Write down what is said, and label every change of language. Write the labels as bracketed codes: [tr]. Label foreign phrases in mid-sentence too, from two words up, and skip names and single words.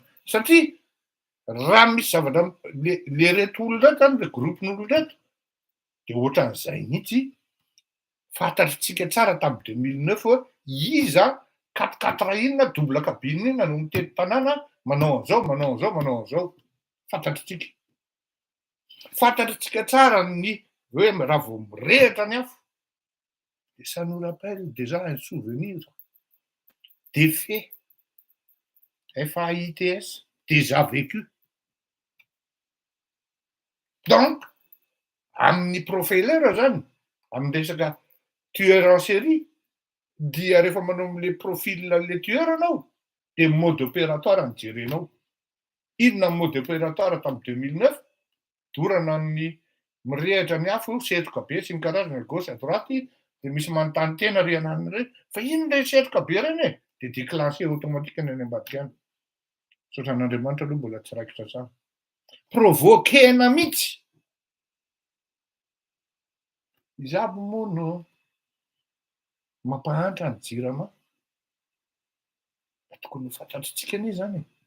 [mg] Satria raha misy zavatra le reto olona reto zany le groupen'olona reto de ohatran'izay mihitsy fantatritsika tsara tamin'ny 2009 hoe iza 4 inona [fr] double cabine [mg] inona no mitety tanàna manao an'izao. Fantatritsika. Fantatritsika tsara ny hoe raha vao mirehatra ny afo. [fr] Et ça nous rappelle déjà un souvenir des faits FAITS déjà vécu. Donc, [mg] amin'ny profilera zany, amin'ny resaka [fr] tueur en série, [mg] dia rehefa manao am'le profil-le tueur anao, de [fr] mode opératoire [mg] ny jerenao. Inona [fr] mode opératoire [mg] tamin'ny 2009, dorana ny mirehatra ny afo, setroka be sy ny karazana [fr] gauche à droite, [mg] de misy manontany tena ry anany reny, fa ino le setroka be reny e? De [fr] déclenché automatique [mg] any ambadika any. Sotran'Andriamanitra aloha mbola tsy raikitra tsara. Provokena mihitsy Izy aby moa no mampahantra ny jirama da tokony ho fantatritsika anie zany e.